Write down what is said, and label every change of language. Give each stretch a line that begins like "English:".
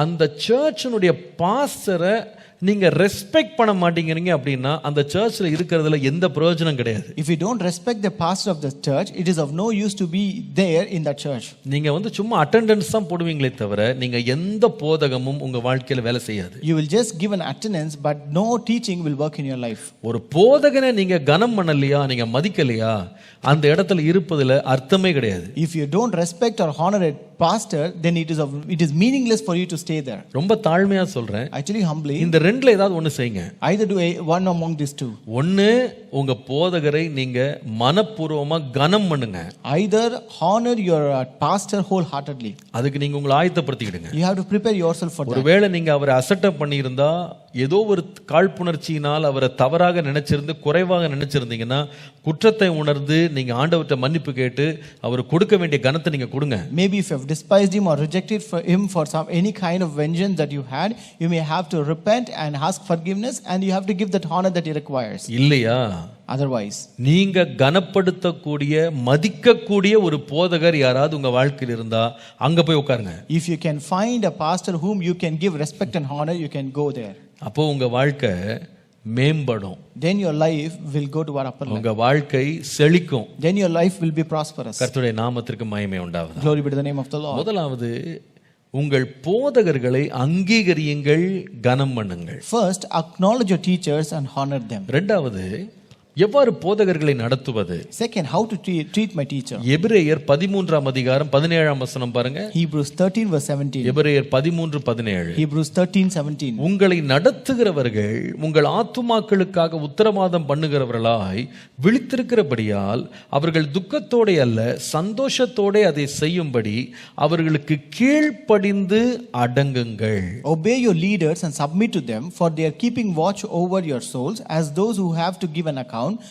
Tamil: அந்த சர்ச்சினுடைய பாஸ்டரை நீங்க ரெஸ்பெக்ட் பண்ண மாட்டீங்கறீங்க அப்படின்னா அந்த சர்ச்ல இருக்கிறதுல எந்த பிரயோஜனம் கிடையாது.
English: If you don't respect the pastor of the church, it is of no use to be there in that church.
Tamil: நீங்க வந்து சும்மா அட்டெண்டன்ஸ் தான் போடுவீங்களே தவிர நீங்க எந்த போதகமும் உங்க வாழ்க்கையில வேலை செய்யாது.
English: You will just give an attendance, but no teaching will work in your life.
Tamil: ஒரு போதகனை நீங்க கனம் பண்ணலையா, நீங்க மதிக்கலையா, அந்த இடத்துல இருப்பதுல அர்த்தமே கிடையாது.
English: If you don't respect or honor a pastor, then it is meaningless for you to stay there.
Tamil: ரொம்ப தாழ்மையா சொல்றேன்.
English: Actually humbly,
Tamil: இந்த ரெண்டுல ஏதாவது ஒன்னு செய்யுங்க.
English: either do one among these two.
Tamil: ஒன்னு உங்க போதகரை நீங்க மனப்பூர்வமா கனம் பண்ணுங்க.
English: Either honor your pastor wholeheartedly.
Tamil: அதுக்கு நீங்க உங்களை ஆயத்தப்படுத்திடுங்க.
English: You have to prepare yourself for that.
Tamil: ஒருவேளை நீங்க அவரை அசட்டை பண்ணியிருந்தா, ஏதோ ஒரு காழ்ப்புணர்ச்சியினால் அவரை தவறாக நினைச்சிருந்து குறைவாக நினைச்சிருந்தீங்கன்னா குற்றத்தை உணர்ந்து நீங்க ஆண்டவர்கிட்ட மன்னிப்பு கேட்டு அவர் கொடுக்க வேண்டிய கனத்தை நீங்க கொடுங்க.
English: Maybe if you have despised him or rejected him for any kind of vengeance that you had, you may have to repent and ask forgiveness, and you have to give that honor that he requires.
Tamil: இல்லையா?
English: Otherwise,
Tamil: நீங்க கனப்படுத்தக்கூடிய மதிக்கக்கூடிய ஒரு போதகர் யாராவது உங்க வாழ்க்கையில் இருந்தா அங்க போய் உட்காருங்க.
English: if you can find a pastor whom you can give respect and honor, you can go there.
Tamil: அப்போ உங்க வாழ்க்கை மேம்படும்.
English: Then your life will go to our upper level.
Tamil: உங்க வாழ்க்கை செழிக்கும்.
English: Then your life will be prosperous.
Tamil: கர்த்தருடைய நாமத்திற்கு மகிமை உண்டாவதாக.
English: Glory be to the name of the Lord.
Tamil: முதலாவது உங்கள் போதகர்களை அங்கீகரியுங்கள், கனம் பண்ணுங்கள்.
English: First, acknowledge your teachers and honor them.
Tamil: இரண்டாவது, எவ்வாறு போதகர்களை நடத்துவது?
English: Second, how to treat my teacher.
Tamil: எபிரேயர் 13ஆம் அதிகாரம் 17ஆம் வசனம் பாருங்க.
English: Hebrews 13 verse 17.
Tamil: எபிரேயர் 13:17.
English: Hebrews 13:17.
Tamil: உங்களை நடத்துகிறவர்கள் உங்கள் ஆத்துமாக்களுக்காக உத்தரவாதம் பண்ணுகிறவர்களாய் விழித்திருக்கிறபடியால் அவர்கள் துக்கத்தோட அல்ல சந்தோஷத்தோட அதை செய்யும்படி அவர்களுக்கு கீழ்ப்படிந்து அடங்குங்கள்.
English: Obey your leaders and submit to them, for they are keeping watch over your souls as those who have to give an account.